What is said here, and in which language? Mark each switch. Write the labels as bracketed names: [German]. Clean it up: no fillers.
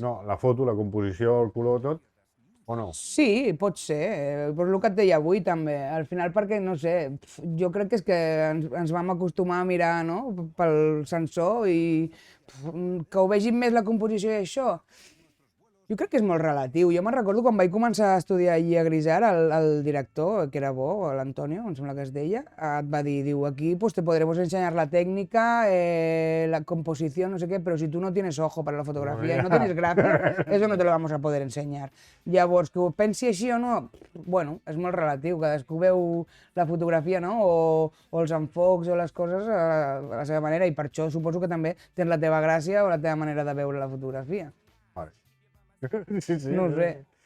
[Catalan] No, la foto, la composició, el color, tot. O no? Sí, pot ser, però el que et deia avui també, al final perquè, no sé, jo crec que és que ens vam acostumar a mirar, no?, pel sensor i que ho vegin més la composició i això. Jo crec que és molt relatiu. Jo me'n recordo quan vaig començar a estudiar allí a Grisart, el director, que era bo, l'Antonio, em sembla que es deia, et va dir, diu, [Spanish] aquí pues te podremos enseñar la técnica, la composición, no sé qué, pero si tú no tienes ojo para la fotografía, no tienes gráfic, eso no te lo vamos a poder enseñar. [Catalan] Llavors, que ho pensi així o no, bueno, és molt relatiu, cadascú veu la fotografia, no?, o els enfocs o les coses a la seva manera, i per això suposo que també tens la teva gràcia o la teva manera de veure la fotografia. Sí. No ho sé.